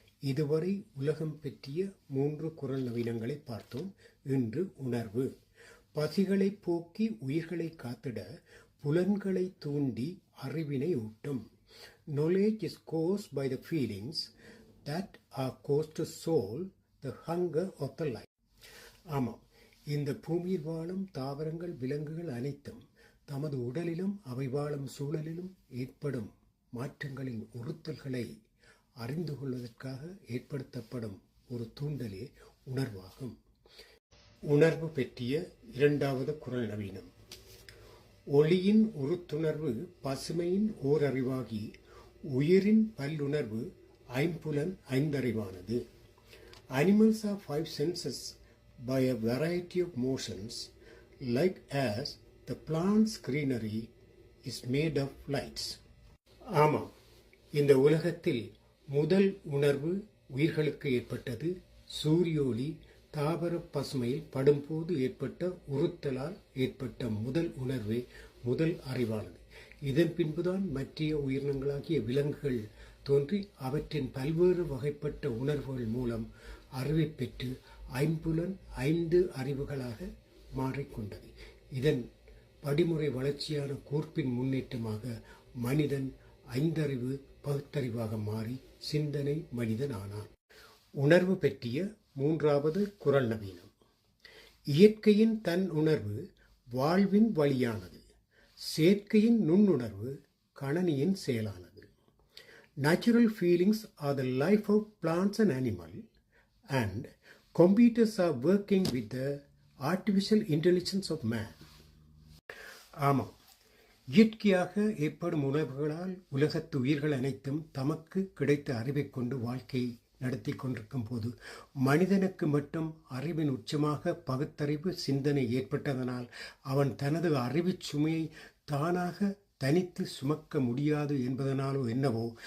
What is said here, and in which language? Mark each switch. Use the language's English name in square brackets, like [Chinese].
[Tamil] இதுவரை உலகம் பற்றிய 3 குறள் நவீனங்களை பார்த்தோம். இன்று உணர்வு. பசிகளை போக்கி உயிர்களை காத்திட புலன்களை தூண்டி அறிவினை ஊட்டும். [English] Knowledge is caused by the feelings that are caused to soul the hunger of the life. [Tamil] ஆமாம், இந்த பூமியில் வாழும் தாவரங்கள் விலங்குகள் அனைத்தும் தமது உடலிலும் அவை வாழும் சூழலிலும் ஏற்படும் மாற்றங்களின் உறுத்தல்களை அறிந்து கொள்வதற்காக ஏற்படுத்தப்படும் ஒரு தூண்டலே உணர்வாகும். உணர்வு பற்றிய 2வது குறள் நவீனம். ஒளியின் உறுத்துணர்வு பசுமையின் ஓரறிவாகி உயிரின் பல்லுணர்வு ஐம்புலன் ஐந்தறிவானது. [English] Animals have 5 senses by a variety of motions, like as the plant's greenery is made of lights. [Tamil] ஆமாம், இந்த உலகத்தில் முதல் உணர்வு உயிர்களுக்கு ஏற்பட்டது சூரிய ஒளி தாவர பசுமையில் படும்போது ஏற்பட்ட உறுத்தலால் ஏற்பட்ட முதல் உணர்வே முதல் அறிவானது. இதன் பின்புதான் மற்ற உயிரினங்களாகிய விலங்குகள் தோன்றி அவற்றின் பல்வேறு வகைப்பட்ட உணர்வுகள் மூலம் அறிவை பெற்று ஐம்புலன் 5 அறிவுகளாக மாறிக்கொண்டது. இதன் படிமுறை வளர்ச்சியான கூர்ப்பின் முன்னேற்றமாக மனிதன் 5 அறிவு பகுத்தறிவாக மாறி சிந்தனை மனிதன் ஆனான். உணர்வு பற்றிய 3வது குறள் நவீனம். இயற்கையின் தன் உணர்வு வாழ்வின் வழியானது. செயற்கையின் நுண்ணுணர்வு கணனியின் செயலானது. [English] Natural feelings are the life of plants and animals, and computers are working with the artificial intelligence of man. [Tamil] ஆமாம், இயற்கையாக ஏற்படும் உணர்வுகளால் உலகத்து உயிர்கள் அனைத்தும் தமக்கு கிடைத்த அறிவை கொண்டு வாழ்க்கையை நடத்தி கொண்டிருக்கும் போது மனிதனுக்கு மட்டும் அறிவின் உச்சமாக பகுத்தறிவு சிந்தனை ஏற்பட்டதனால் அவன் தனது அறிவு சுமையை தானாக தனித்து சுமக்க முடியாது என்பதனாலோ என்னவோ